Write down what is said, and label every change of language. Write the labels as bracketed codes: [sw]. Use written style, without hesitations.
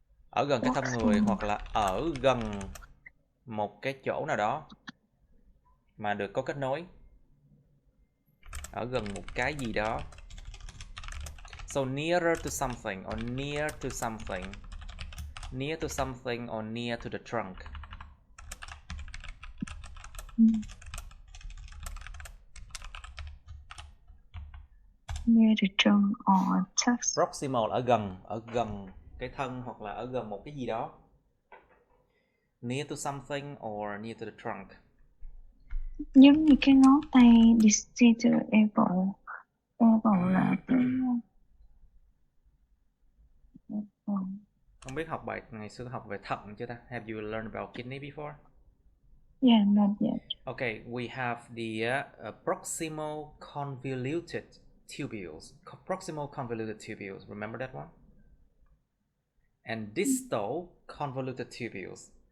[vi] Ở gần cái thân người hoặc là ở gần một cái chỗ nào đó mà được có kết nối. Ở gần một cái gì đó. [en] So nearer to something or near to something. Near to something or near to the trunk. Near the trunk or tusk. [vi] Proximal ở gần cái thân hoặc là ở gần một cái gì đó. [en] Near to something or near to the trunk. [vi] Giống như cái ngón tay distal elbow. Elbow là cái Không biết học bài ngày xưa học về thận chưa ta? [en] Have you learned about kidney before? Yeah, not yet. Okay, we have the proximal convoluted tubules. Proximal convoluted tubules. Remember that one? And distal convoluted tubules.